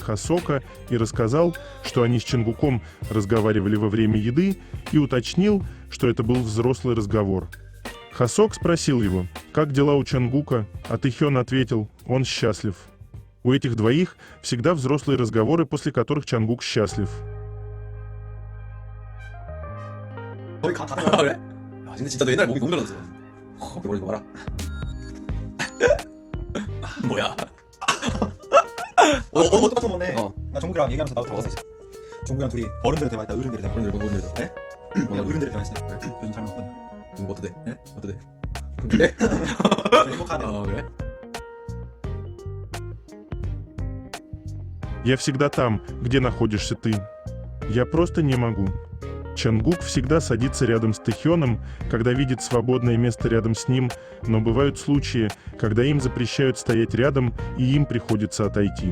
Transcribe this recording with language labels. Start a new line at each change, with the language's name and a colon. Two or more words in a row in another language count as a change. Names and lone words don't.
Russian: Хосока и рассказал, что они с Чонгуком разговаривали во время еды, и уточнил, что это был взрослый разговор. Хосок спросил его, как дела у Чонгука, а Тэхён ответил, он счастлив. У этих двоих всегда взрослые разговоры, после которых Чонгук счастлив.
Korean: 거의 다 다르다. 아, 그래? 야, 근데 진짜 너 옛날에 목이 너무 늘어났어. 머리 봐라. 뭐야? 똑같은 건데 어. 나 정국이랑 얘기하면서 나도 들어봤어. 정국이랑 둘이 어른들의 대화했다. 어른들의 대화. 어른들의 네? 뭐야? 어른들의 대화했어. 요즘 잘 먹거든. 어떠대? 네? 어떠대? 근데? 행복하네. 그래?
Russian: Я всегда там, где находишься ты. Я просто не могу. Чонгук всегда садится рядом с Тэхёном, когда видит свободное место рядом с ним, но бывают случаи, когда им запрещают стоять рядом, и им приходится отойти.